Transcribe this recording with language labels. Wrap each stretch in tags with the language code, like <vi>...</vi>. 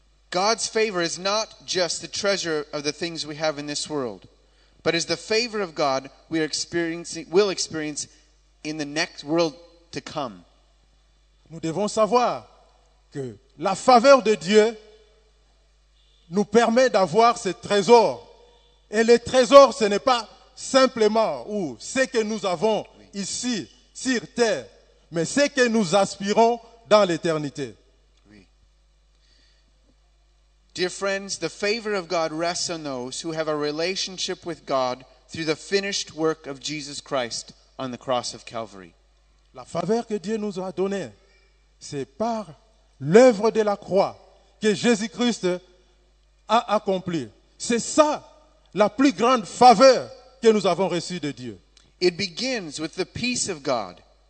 <en>God's favor is not just the treasure of the things we have in this world, but is the favor of God will experience in the next world to come.</en> <fr>Nous devons savoir que la faveur de Dieu nous permet d'avoir ce trésor. Et le trésor, ce n'est pas simplement ce que nous avons ici, sur terre, mais ce que nous aspirons dans l'éternité. Oui.</fr> <en>Dear friends, the favor of God rests on those who have a relationship with God through the finished work of Jesus Christ on the cross of Calvary.</en> <fr>La faveur que Dieu nous a donnée, c'est par l'œuvre de la croix que Jésus-Christ a accomplie. C'est ça la plus grande faveur que nous avons reçue de Dieu.</fr> <en>It begins with the peace of God.</en>